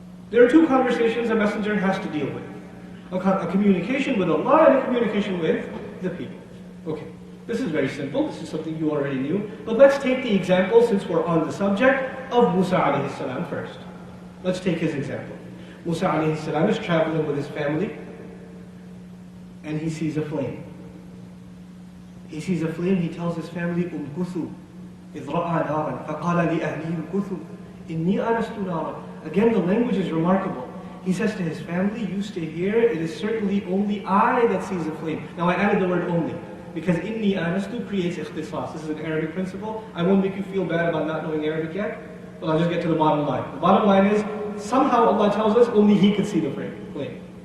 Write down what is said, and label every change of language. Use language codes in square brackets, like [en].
[en] There are two conversations a messenger has to deal with. A communication with Allah and a communication with the people. Okay, this is very simple. This is something you already knew. But let's take the example, since we're on the subject, of Musa alayhi salam first. Let's take his example. Musa alayhi salam is traveling with his family, and he sees a flame. He sees a flame, he tells his family, [ar] أُمْكُثُوا إِذْ رَأَى نَارًا فَقَالَ لِأَهْلِهِ امْكُثُوا إِنِّي آنَسْتُ نَارًا [en] Again, the language is remarkable. He says to his family, you stay here, it is certainly only I that sees the flame. Now I added the word only, because inni anastu creates ikhtisas. This is an Arabic principle. I won't make you feel bad about not knowing Arabic yet, but I'll just get to the bottom line. The bottom line is, somehow Allah tells us only He could see the flame.